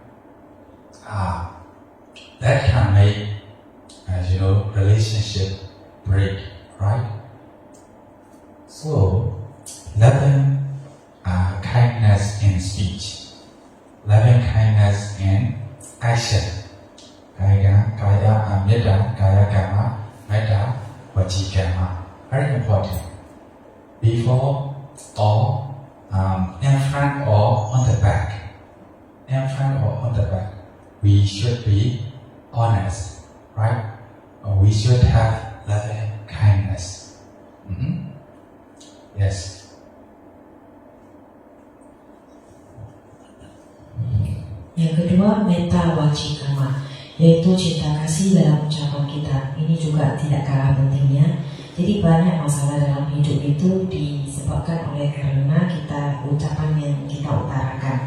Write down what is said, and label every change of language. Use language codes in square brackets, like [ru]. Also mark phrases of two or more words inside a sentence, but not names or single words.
[en] That can make, relationship break, right? So, loving kindness in speech, loving kindness in action. [pi] Metta, kaya karma, metta, vaci karma. [en] Very important. Before or in front or on the back. In front or on the back. We should be honest, right? We should have loving kindness. Yes. [id] Yang kedua, [pi] metta waci karma, [id] yaitu cinta kasih dalam ucapan kita. Ini juga tidak kalah pentingnya. Jadi banyak masalah dalam hidup itu disebabkan oleh karena ucapan yang kita utarakan.